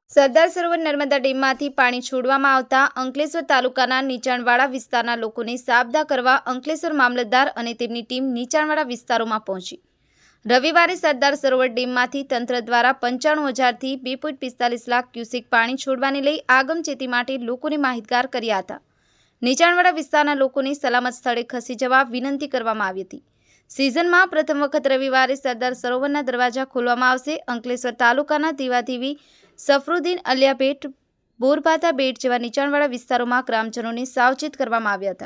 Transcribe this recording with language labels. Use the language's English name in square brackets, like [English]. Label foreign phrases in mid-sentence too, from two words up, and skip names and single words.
[Gujarati] સરદાર સરોવર નર્મદા ડેમમાંથી પાણી છોડવામાં આવતા અંકલેશ્વર તાલુકાના નીચાણવાળા વિસ્તારના લોકોને સાબદા કરવા અંકલેશ્વર મામલતદાર અને તેમની ટીમ નીચાણવાળા વિસ્તારોમાં પહોંચી। રવિવારે સરદાર સરોવર ડેમમાંથી તંત્ર દ્વારા 95,000 થી 2.45 લાખ ક્યુસેક પાણી છોડવાને લઈ આગમચેતી માટે લોકોને માહિતગાર કર્યા હતા। નીચાણવાળા વિસ્તારના લોકોને સલામત સ્થળે ખસી જવા વિનંતી કરવામાં આવી હતી। સીઝન પ્રથમ વખત રવિવાર સરદાર સરોવરના દરવાજા ખોલવામાં આવશે। અંકલેશ્વર તાલુકાના દીવાદેવી સફરુદ્દીન અલિયા બેટ બોરભાતા બેટ જેવા નીચાણવાળા વિસ્તારોમાં ગ્રામજનોને સાવચેત કરવામાં આવ્યા હતા।